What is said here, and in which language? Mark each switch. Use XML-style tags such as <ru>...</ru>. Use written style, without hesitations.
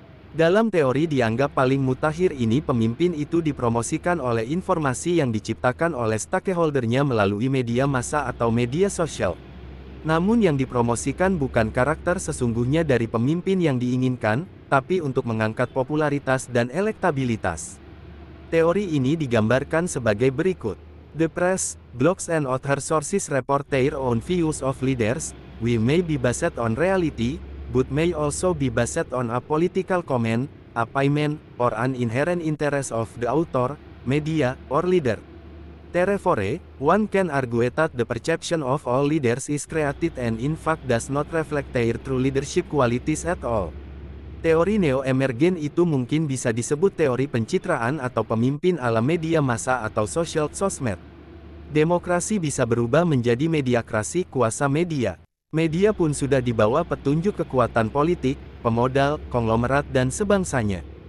<id>Dalam teori dianggap paling mutakhir ini pemimpin itu dipromosikan oleh informasi yang diciptakan oleh stakeholdernya melalui media massa atau media sosial. Namun yang dipromosikan bukan karakter sesungguhnya dari pemimpin yang diinginkan, tapi untuk mengangkat popularitas dan elektabilitas. Teori ini digambarkan sebagai berikut.</id> <en>The press, blogs and other sources report their own views of leaders, we may be based on reality, but may also be based on a political comment, opinion, or an inherent interest of the author, media, or leader. Therefore, one can argue that the perception of all leaders is created and in fact does not reflect their true leadership qualities at all.</en> <id>Teori neo-emergen itu mungkin bisa disebut teori pencitraan atau pemimpin ala media massa atau social sosmed. Demokrasi bisa berubah menjadi mediakrasi kuasa media. Media pun sudah dibawa petunjuk kekuatan politik, pemodal, konglomerat dan sebangsanya.</id>